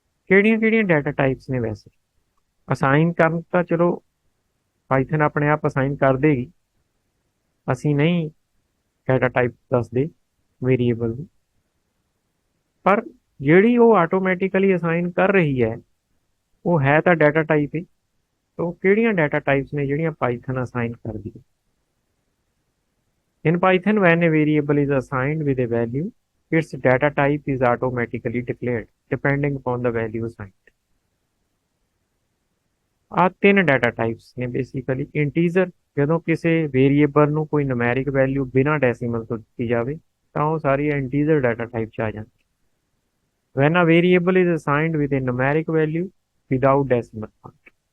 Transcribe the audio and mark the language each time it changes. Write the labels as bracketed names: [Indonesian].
[Punjabi] ਕਿਹੜੀਆਂ data types ਨੇ ਵੈਸੇ ਅਸਾਈਨ ਕਰਨ, ਤਾਂ ਚਲੋ ਪਾਈਥਨ ਆਪਣੇ ਆਪ ਅਸਾਈਨ ਕਰ ਦੇਗੀ, ਅਸੀਂ ਨਹੀਂ ਡਾਟਾ ਟਾਈਪ ਦੱਸਦੇ ਵੇਰੀਏਬਲ ਦੀ, ਪਰ ਜਿਹੜੀ ਉਹ ਆਟੋਮੈਟਿਕਲੀ ਅਸਾਈਨ ਕਰ ਰਹੀ ਹੈ ਉਹ ਹੈ ਤਾਂ ਡਾਟਾ ਟਾਈਪ ਹੀ। ਤਾਂ ਕਿਹੜੀਆਂ ਡਾਟਾ ਟਾਈਪਸ ਨੇ ਜਿਹੜੀਆਂ ਪਾਈਥਨ ਅਸਾਈਨ ਕਰਦੀ ਹੈ। [English] In Python, when a variable is assigned with a value, its data type is automatically declared depending upon the value assigned. [Punjabi] ਆ ਤਿੰਨ ਡਾਟਾ ਟਾਈਪਸ ਨੇ ਬੇਸਿਕਲੀ। ਇੰਟੀਜਰ, ਜਦੋਂ ਕਿਸੇ ਵੇਰੀਏਬਲ ਨੂੰ ਕੋਈ ਨੂਮੈਰਿਕ ਵੈਲਿਊ ਬਿਨਾਂ ਡੈਸੀਮਲ ਤੋਂ ਦਿੱਤੀ ਜਾਵੇ ਤਾਂ ਉਹ ਸਾਰੀ ਇੰਟੀਜਰ ਡਾਟਾ ਟਾਈਪ 'ਚ ਆ ਜਾਂਦੀ। [English] When a variable is assigned with a numeric value without decimal point.